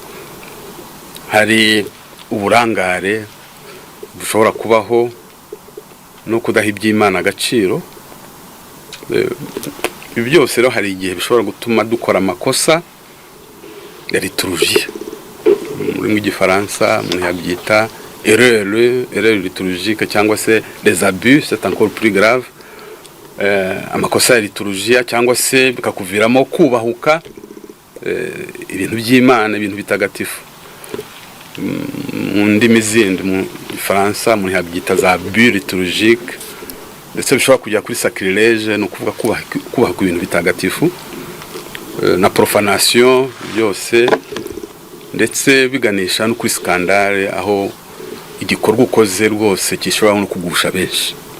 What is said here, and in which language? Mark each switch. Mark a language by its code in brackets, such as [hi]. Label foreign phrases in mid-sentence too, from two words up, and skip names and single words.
[rw] Hari uburangare bushobora kubaho no kudaha iby'Imana agaciro. Ibi byose rero hari igihe bishobora gutuma dukora amakosa ya liturgie. Muri Gifaransa umuntu yabyita [fr] erreur liturgique [rw] cyangwa se [fr] les abus, c'est encore plus grave. [rw] Amakosa ya liturgia cyangwa se bikakuviramo kubahuka ibintu by'Imana, ibintu bitagatifu. Mu ndimi zindi mu Gifaransa umuntu yabyita za [fr] abus liturgique, [rw] ndetse bishobora kujya kuri sacrilège, no kuvuga kubaha ibintu bitagatifu, na profanation byose, ndetse biganisha no kuri scandale, aho igikorwa ukoze rwose gishobora no kugusha benshi.